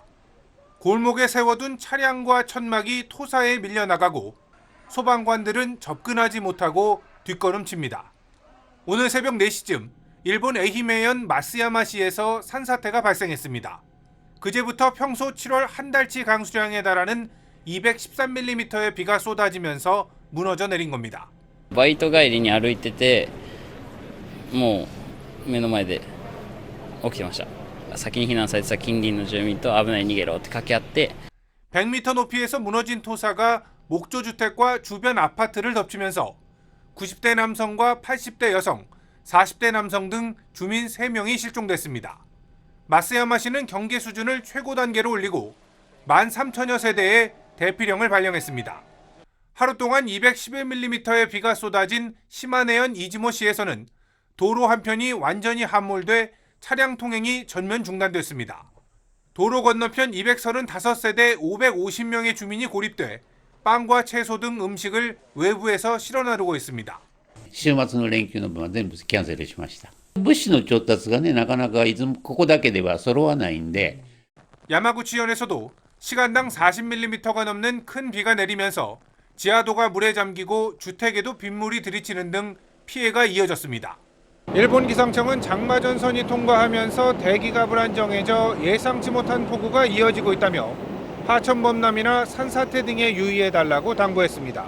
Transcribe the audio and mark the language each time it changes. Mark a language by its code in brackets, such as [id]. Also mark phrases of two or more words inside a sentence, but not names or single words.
[ko] 골목에 세워둔 차량과 천막이 토사에 밀려나가고 소방관들은 접근하지 못하고 뒷걸음칩니다. 오늘 새벽 4시쯤 일본 에히메현 마쓰야마시에서 산사태가 발생했습니다. 그제부터 평소 7월 한 달치 강수량에 달하는 213mm의 비가 쏟아지면서 무너져 내린 겁니다. [ja] バイト帰りに歩いててもう目の前で起きてました。先に避難されてた近隣の住民と危ない逃げろって掛け合って [ko] 100m 높이에서 무너진 토사가 목조주택과 주변 아파트를 덮치면서 90대 남성과 80대 여성, 40대 남성 등 주민 3명이 실종됐습니다. 마쓰야마시는 경계 수준을 최고 단계로 올리고 13,000여 세대에 대피령을 발령했습니다. 하루 동안 211mm의 비가 쏟아진 시마네현 이즈모시에서는 도로 한편이 완전히 함몰돼 차량 통행이 전면 중단됐습니다. 도로 건너편 235세대 550명의 주민이 고립돼 빵과 채소 등 음식을 외부에서 실어 나르고 있습니다. [ja] 週末の連休の分は全部キャンセルしました。物資の調達がね、なかなかここだけでは揃わないんで。 [ko] 야마구치현에서도 시간당 40mm가 넘는 큰 비가 내리면서 지하도가 물에 잠기고 주택에도 빗물이 들이치는 등 피해가 이어졌습니다. 일본 기상청은 장마전선이 통과하면서 대기가 불안정해져 예상치 못한 폭우가 이어지고 있다며 하천 범람이나 산사태 등에 유의해달라고 당부했습니다.